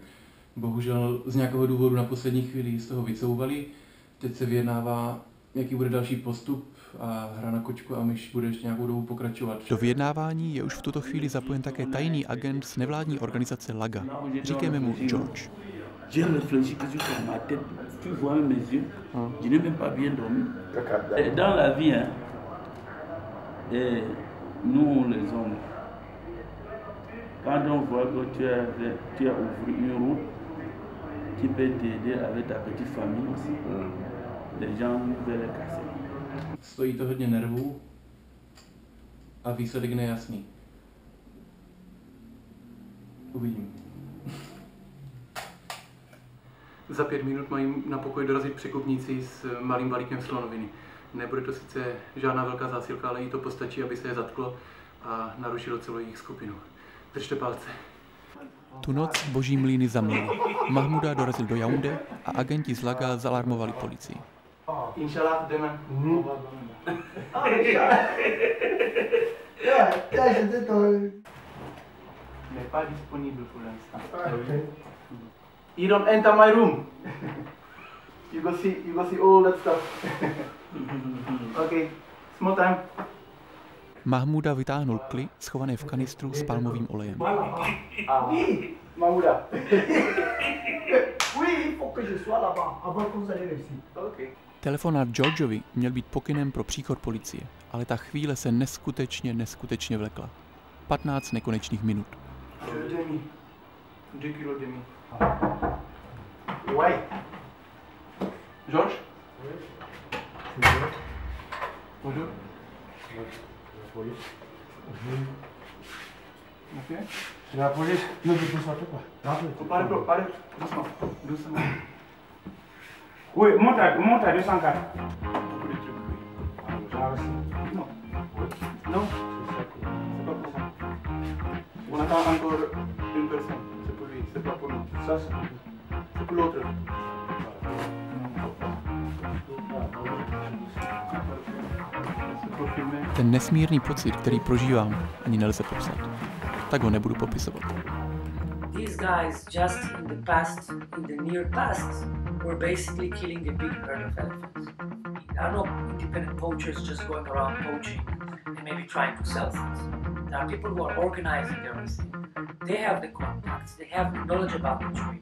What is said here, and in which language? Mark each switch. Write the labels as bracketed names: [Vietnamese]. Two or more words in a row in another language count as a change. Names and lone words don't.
[Czech] Bohužel z nějakého důvodu na poslední chvíli z toho vycouvali. Teď se vyjednává, jaký bude další postup a hra na kočku a myš bude ještě nějakou dobu pokračovat. Do vyjednávání je už v tuto chvíli zapojen také tajný agent z nevládní organizace Laga. Říkáme mu George. [French] J'ai réfléchi que sur ma tête, tu vois mes yeux, je n'ai même pas bien dormi. Et dans la vie, hein, et nous les hommes, quand on voit que tu as ouvert une route qui peut t'aider avec ta petite famille aussi, les gens veulent les casser. [Czech] Stojí to hodně nervů a výsledek nejasný. Uvidím. Za 5 minut mají na pokoj dorazit překupníci s malým balíkem slonoviny. Nebude to sice žádná velká zásilka, ale jí to postačí, aby se je zatklo a narušilo celou jejich skupinu. Držte palce. Tu noc boží mlýny zamluvili. Mahmuda dorazil do Yaoundé a agenti z Laga zalarmovali policii. Inšallah jdeme. [French] N'est pas disponible pour l'instant. [English] You don't enter my room. You go see all that stuff. Okay, small time. [Czech] Mahmuda vytáhnul kli schované v kanistru s palmovým olejem. Mahmuda. [French] Oui, il faut que je sois là-bas avant que vous allez ici. Okay. [Czech] Telefonát Georgeovi měl být pokynem pro příchod policie, ale ta chvíle se neskutečně vlekla. 15 nekonečných minut. [French] Ouais. Georges? Oui. Bonjour. La police. Ok. C'est la police. Ne vous sortez pas. Parlez. Doucement. Oui, monte à 204. Beaucoup de trucs, oui. Non. Non. C'est pas pour ça. On attend encore une personne. C'est pour lui, c'est pas pour nous. Ça, c'est pour l'autre. [Czech] Ten nesmírný pocit, který prožívám, ani nelze popsat. Tak ho nebudu popisovat. [English] These guys just in the past, in the near past, were basically killing a big herd of elephants. There are no independent poachers just going around poaching and maybe trying to sell things. There are people who are organizing everything. They have the contacts, they have the knowledge about the trade.